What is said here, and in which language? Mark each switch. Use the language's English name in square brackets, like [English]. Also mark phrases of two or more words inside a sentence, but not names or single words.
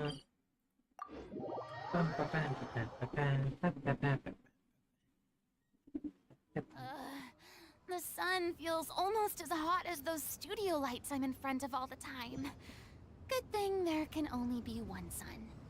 [English] Pam, pa, pam, pa, pam, pa, pam, pa, pa, pa, pa. The sun feels almost as hot as those studio lights I'm in front of all the time. Good thing there can only be one sun.